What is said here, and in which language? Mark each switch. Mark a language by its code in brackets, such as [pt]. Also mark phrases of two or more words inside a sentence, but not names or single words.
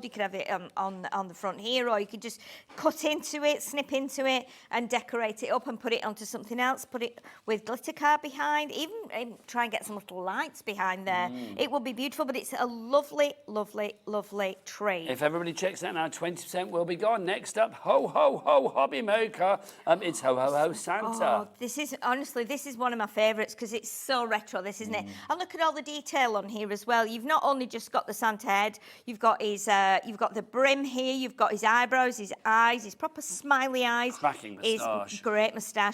[en] You could have it on the front here, or you could just cut into it, snip into it, and decorate it up and put it onto something else. Put it with glitter card behind. Even try and get some little lights behind there. It will be beautiful, but it's a lovely, lovely, lovely tree. If everybody checks that now, 20% will be gone. Next up, ho, ho, ho, HobbyMaker. It's ho, ho, ho, Santa. Oh, this is one of my favourites because it's so retro, this, isn't it? And look at all the detail on here as well. You've not only just got the Santa head, you've got the brim here, you've got his eyebrows, his eyes, his proper smiley eyes. Cracking moustache. His great moustache.